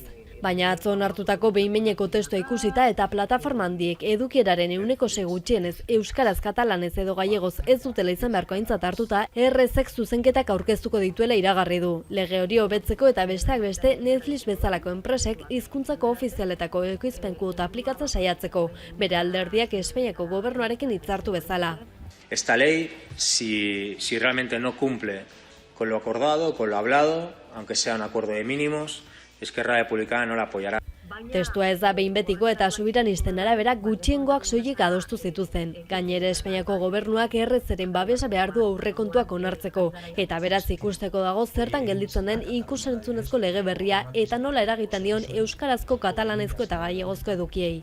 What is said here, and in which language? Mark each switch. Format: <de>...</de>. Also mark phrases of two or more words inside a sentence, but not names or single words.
<eu>Baina atzo onartutako behin-behineko testua ikusita eta plataforma handiek edukieraren 6% gutxienez euskaraz, katalanez edo gallegoz ez dutela izan beharko aintzat hartuta, ERC-ek zuzenketak aurkeztuko dituela iragarri du. Lege hori hobetzeko eta besteak beste Netflix bezalako enpresek hizkuntzako ofizialetako ekoizpen kuota aplikatzen saiatzeko, bere alderdiak Espainiako gobernuarekin hitzartu bezala.</eu> <es>Esta ley, si realmente no cumple con lo acordado, con lo hablado, aunque sea un acuerdo de mínimos, Esquerra Republicana no la apoyará.</es> <eu>Testua ez da behin betiko eta sobiranisten arabera gutxiengoak soilik adostu zituzen. Gainera Espainiako gobernuak ERC-ren babesa behar du aurrekontuak onartzeko, eta beraz ikusteko dago zertan gelditzen den ikusentzunezko lege berria eta nola eragiten dion euskarazko, katalanezko eta gallegozko edukiei.</eu>